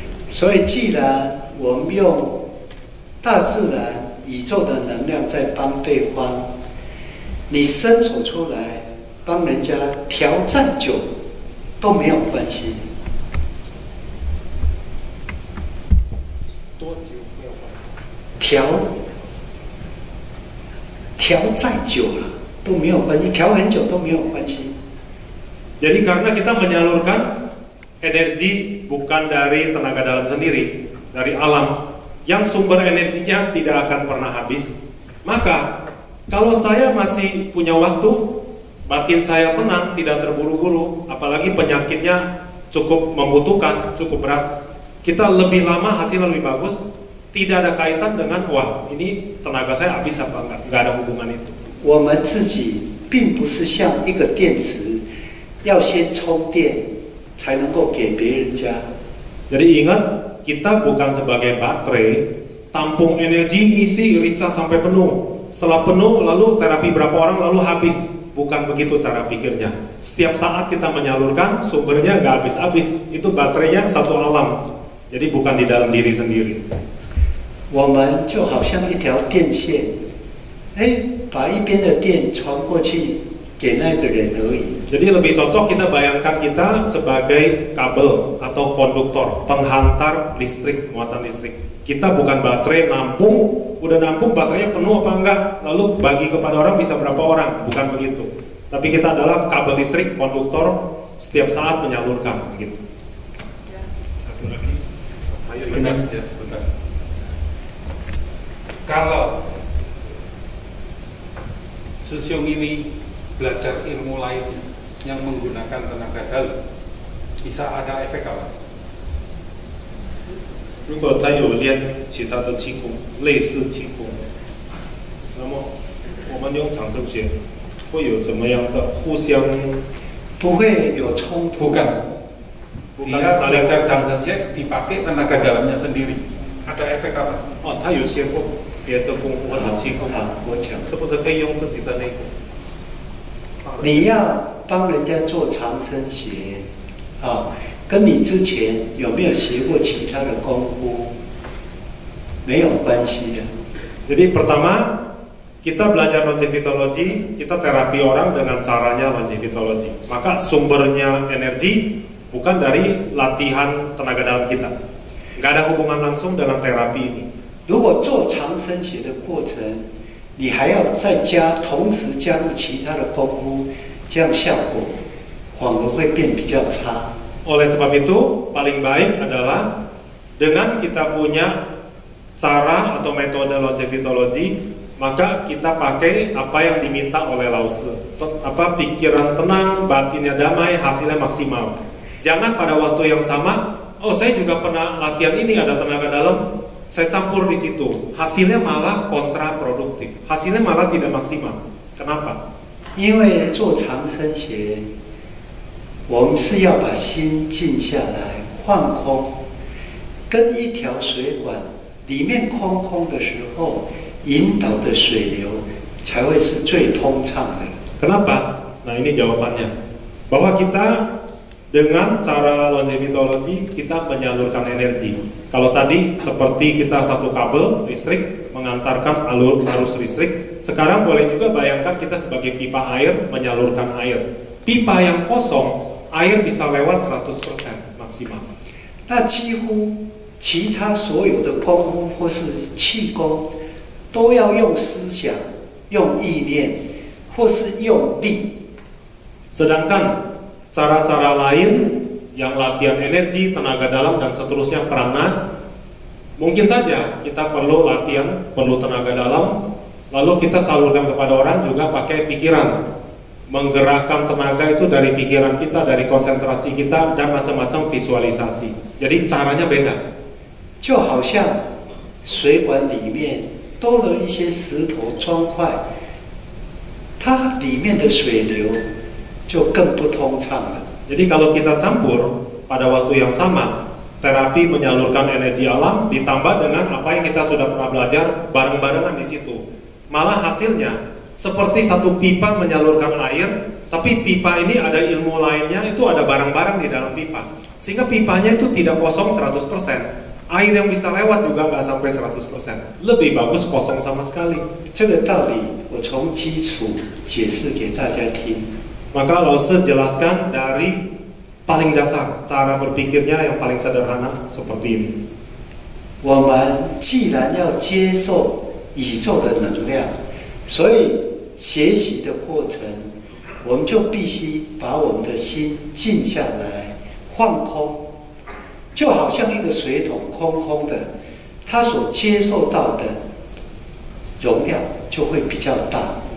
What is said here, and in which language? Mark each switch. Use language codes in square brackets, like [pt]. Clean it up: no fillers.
[zh] 所以，既然我们用大自然、宇宙的能量在帮对方，你伸手出来帮人家调再久都没有关系。多久没有关系？调再久了都没有关系，调很久都没有关系。 [id] Jadi karena kita menyalurkan energi bukan dari tenaga dalam sendiri, dari alam yang sumber energinya tidak akan pernah habis, maka kalau saya masih punya waktu, batin saya tenang, tidak terburu-buru, apalagi penyakitnya cukup membutuhkan, cukup berat, kita lebih lama hasilnya lebih bagus, tidak ada kaitan dengan wah ini tenaga saya habis apa enggak ada hubungan itu. [zh] 我们自己并不是像一个电池，要先充电才能够给别人家。 [id] Jadi ingat, kita bukan sebagai baterai, tampung energi, isi, recharge sampai penuh. Setelah penuh, lalu terapi berapa orang, lalu habis. Bukan begitu cara pikirnya. Setiap saat kita menyalurkan, sumbernya nggak habis-habis. Itu baterainya satu alam. Jadi bukan di dalam diri sendiri. [zh] 我们就好像一条电线，把一边的电传过去给那个人而已。 [id] Jadi lebih cocok kita bayangkan kita sebagai kabel atau konduktor, penghantar listrik, muatan listrik. Kita bukan baterai nampung, udah nampung baterainya penuh apa enggak, lalu bagi kepada orang bisa berapa orang, bukan begitu. Tapi kita adalah kabel listrik, konduktor, setiap saat menyalurkan, begitu. Satu lagi, ayo sebentar. Kalau Susyong ini belajar ilmu lain yang menggunakan tenaga dalam, bisa ada efek apa? [zh] 如果他有练其他的气功，类似气功，那么我们用长生学会有怎么样的互相？不会有冲突。 [id] Bukan. Bukan Dia saling. belajar Zhangzhen dipakai tenaga dalamnya sendiri. Ada efek apa? [zh] 哦，他有学过别的功夫或者气功，我讲，是不是可以用自己的那个？你要帮人家做长生学，跟你之前有没有学过其他的功夫没有关系的。 [id] Jadi pertama kita belajar longevitology, kita terapi orang dengan caranya longevitology. Maka sumbernya energi bukan dari latihan tenaga dalam kita, nggak ada hubungan langsung dengan terapi ini. [zh] 如果做长生学的过程，你还要再同时加入其他的功夫，这样效果反而会变比较差。 [id] Oleh sebab itu, paling baik adalah dengan kita punya cara atau metode longevitology, maka kita pakai apa yang diminta oleh Lao Tse. Pikiran tenang, batinnya damai, hasilnya maksimal. Jangan pada waktu yang sama, oh saya juga pernah latihan ini ada tenaga dalam, saya campur di situ. Hasilnya malah kontraproduktif, hasilnya malah tidak maksimal. Kenapa? [zh] 因为做长生学。我们是要把心静下来，放空，跟一条水管里面空空的时候，引导的水流才会是最通畅的。 [id] Kenapa? Nah ini jawabannya. Bahwa kita dengan cara longevitology kita menyalurkan energi. Kalau tadi seperti kita satu kabel listrik mengantarkan arus listrik, sekarang boleh juga bayangkan kita sebagai pipa air menyalurkan air. Pipa yang kosong, air bisa lewat 100% maksimal. [zh] 那几乎其他所有的功夫或是气功，都要用思想、用意念，或是用力。 [id] Sedangkan cara-cara lain yang latihan energi, tenaga dalam dan seterusnya prana, mungkin saja kita perlu latihan, perlu tenaga dalam, lalu kita salurkan kepada orang juga pakai pikiran. Menggerakkan tenaga itu dari pikiran kita, dari konsentrasi kita, dan macam-macam visualisasi. Jadi caranya beda. [zh] 就好像水管里面多了一些石头砖块，它里面的水流就更不通畅了。 [id] Jadi kalau kita campur pada waktu yang sama, terapi menyalurkan energi alam ditambah dengan apa yang kita sudah pernah belajar bareng-barengan di situ. Malah hasilnya seperti satu pipa menyalurkan air, tapi pipa ini ada ilmu lainnya, itu ada barang-barang di dalam pipa. Sehingga pipanya itu tidak kosong 100%. Air yang bisa lewat juga nggak sampai 100%. Lebih bagus kosong sama sekali. [zh] 这个道理我从基础解释给大家听。 [id] Maka Lause jelaskan dari paling dasar, cara berpikirnya yang paling sederhana seperti ini. [zh] 我们既然要接受宇宙的能量，所以学习的过程，我们就必须把我们的心静下来，放空，就好像一个水桶空空的，它所接受到的容量就会比较大。